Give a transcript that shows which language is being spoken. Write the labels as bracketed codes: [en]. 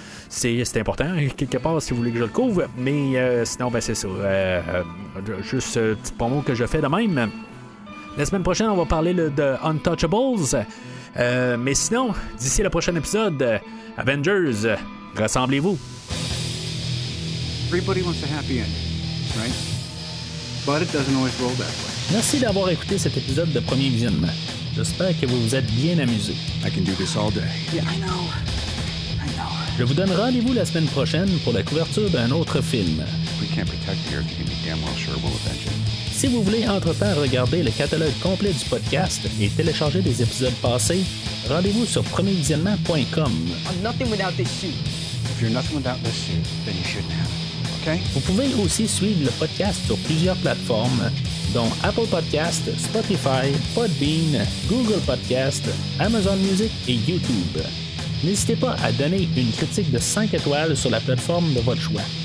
[fr] C'est important, quelque part, si vous voulez que je le couvre, mais sinon, ben c'est ça. Juste petit promo que je fais de même. La semaine prochaine, on va parler de Untouchables. Mais sinon, d'ici le prochain épisode, Avengers, rassemblez-vous. [en] Everybody wants a happy ending, right? But it doesn't always roll that way. [fr] Merci d'avoir écouté cet épisode de Premier Visionnement. J'espère que vous vous êtes bien amusés. [en] I can do this all day. Yeah, I know. [fr] Je vous donne rendez-vous la semaine prochaine pour la couverture d'un autre film. [en] We can't protect the Earth, you can be damn well sure we'll avenge it. [fr] Si vous voulez entre-temps regarder le catalogue complet du podcast et télécharger des épisodes passés, rendez-vous sur premiervisionnement.com. [en] I'm nothing without this suit. If you're nothing without this suit, then you shouldn't have it, okay? [fr] Vous pouvez aussi suivre le podcast sur plusieurs plateformes, dont Apple Podcast, Spotify, Podbean, Google Podcast, Amazon Music et YouTube. N'hésitez pas à donner une critique de 5 étoiles sur la plateforme de votre choix.